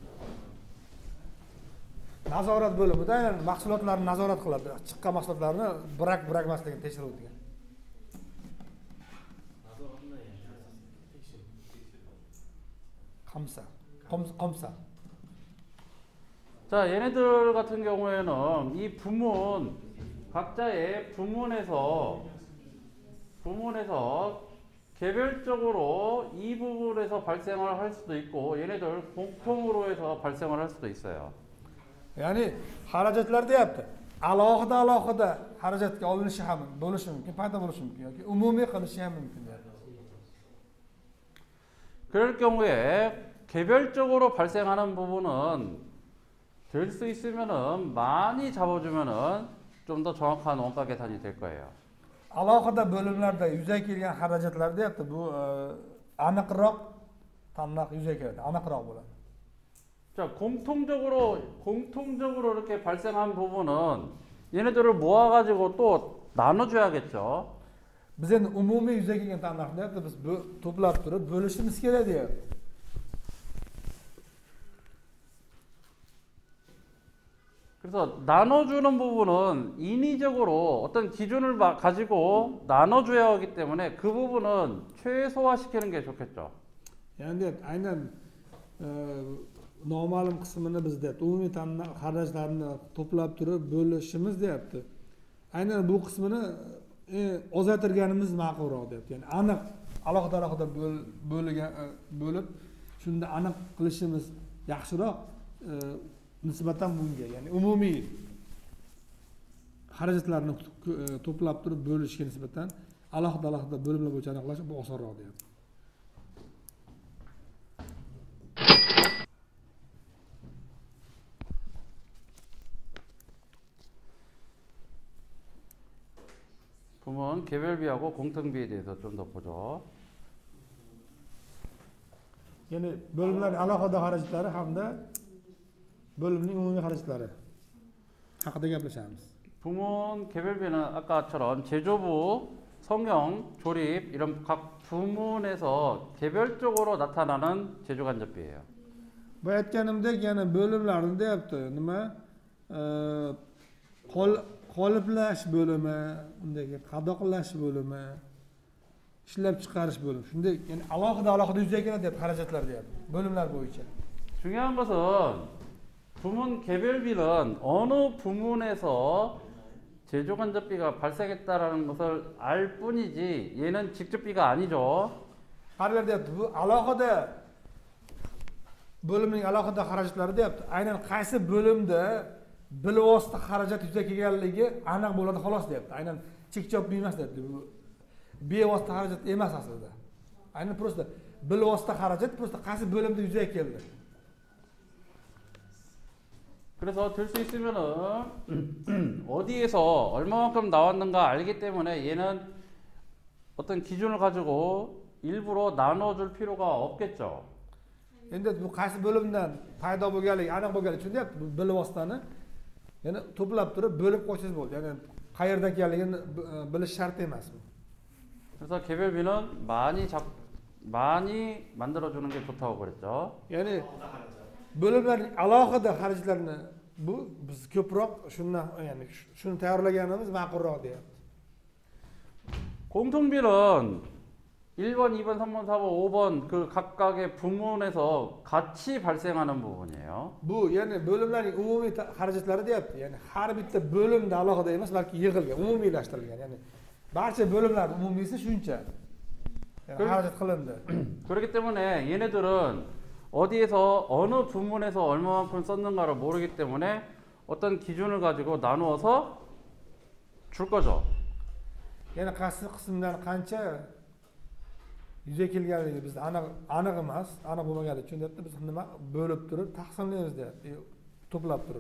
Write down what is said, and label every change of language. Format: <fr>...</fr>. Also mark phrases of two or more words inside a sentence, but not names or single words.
<uz>Nazorat bo'limida mahsulotlarni nazorat qiladi. Chiqqan mahsulotlarni birakmasligini tekshirib degan. Qomsa.</uz> <ko>자, 얘네들 같은 경우에는 이 부문, 각자의 부문에서 개별적으로 이 부분에서 발생을 할 수도 있고 얘네들 공통으로 해서 발생을 할 수도 있어요.</ko> <uz>Ya'ni xarajatlar deyapti. Alohida xarajatga olinishi ham bo'lishi mumkin, paydo bo'lishi mumkin yoki umumiy qilishi ham mumkin deyapti.</uz> <ko>그럴 경우에 개별적으로 발생하는 부분은 될 수 있으면은 많이 잡아주면은 좀 더 정확한 원가 계산이 될 거예요.</ko> <uz>Alohida bo'limlarda yuzaga kelgan xarajatlar deyapti. Bu aniqroq tanlaq yuzaga keladi, aniqroq bo'ladi.</uz> <ko>자, 공통적으로 이렇게 발생한 부분은 얘네들을 모아가지고 또 나눠줘야겠죠.</ko> <uz>Biz endi umumiy yuzaga kelgan tanlaqni biz to'plab turib bo'lishimiz kerak deyapti.</uz> <ko>그래서 나눠주는 부분은 인위적으로 어떤 기준을 가지고 나눠줘야 하기 때문에 그 부분은 최소화시키는 게 좋겠죠.</ko> <uz>Ya'ni aynan noma'lum qismini bizda umumiy xarajatlarni to'plab turib bo'lishimiz deyapti. Aynan bu qismini ozaytirganimiz ma'qulroq deyapti. Ya'ni aniq alohida bo'lib shunda aniq qilishimiz yaxshiroq nisbatan bunga, ya'ni umumiy. xarajatlarni to'plab turib bo'lishga nisbatan alohida bo'limlar bo'yicha aniqlash bu osonroq deyapti.</uz> <ko>부문 개별비하고 공통비에 대해서 좀 더 보죠.</ko> <uz>Ya'ni bo'limlar alohida xarajatlari hamda bo'limning umumiy xarajatlari haqida gaplashamiz.</uz> <ko>부문 개별비는 아까처럼 제조부, 성형, 조립 이런 각 부문에서 개별적으로 나타나는 제조간접비예요.</ko> <uz>Bu aytganimdek yana bo'limlarni deyapti. Nima? Qoliplash bo'limi, undagi qadoqlash bo'limi, ishlab chiqarish bo'limi. Shunday, ya'ni alohida yuzaga keladi deb xarajatlar deyapti. Bo'limlar bo'yicha.</uz> <ko>중요한 것은 부문 개별비는 어느 부문에서 제조간접비가 발생했다라는 것을 알 뿐이지 얘는 직접비가 아니죠.</ko> <uz>Qarlar deyapti. Bu alohida bo'limning alohida xarajatlari deyapti. Aynan qaysi bo'limda bilvosita xarajat yuzaga kelganligi aniq bo'ladi xolos deyapti. Aynan chekchop emas deyapti. Bu bevosita xarajat emas aslida. Aynan prosta bilvosita xarajat prosta qaysi bo'limda yuzaga keldi.</uz> <ko>그래서 들 수 있으면은 어디에서 얼마만큼 나왔는가 알기 때문에 얘는 어떤 기준을 가지고 일부러 나눠줄 필요가 없겠죠.</ko> <uz>Endi bu qaysi bo'limdan paydo bo'lganligi aniq bo'lganligi uchun deyapti. Bu bilvositani yana to'plab turib bo'lib qo'ysangiz bo'ldi. Ya'ni qayerdan kelganligini bilish shart emas bu.</uz> <ko>그래서 개별비는 많이 만들어주는 게 좋다고 그랬죠.</ko> <uz>Ya'ni bo'limlarning alohida xarajatlarini bu biz ko'proq shuni tayyorlaganimiz ma'qulroq deyapti.</uz> <ko>공통비는 1번, 2번, 3번, 4번, 5번 그 각각의 부문에서 같이 발생하는 부분이에요.</ko> <uz>Bu ya'ni bo'limlarning umumiy xarajatlari deyapti. Ya'ni har bitta bo'limda alohida emas, balki yig'ilgan, umumiylashtirilgan. Ya'ni barcha bo'limlar umumiysi shuncha. Ya'ni xarajat qilindi.</uz> <ko>그렇기 때문에 얘네들은 어디에서 어느 부문에서 얼마만큼 썼는가를 모르기 때문에 어떤 기준을 가지고 나누어서 줄 거죠.</ko> <uz>Ya'ni qaysi qismdan qancha yuzaga kelganligi bizda aniq emas, aniq bo'lmaganligi uchun deyapti, biz nima bo'lib turib taqsimlaymiz deyapti, to'plab turib.</uz>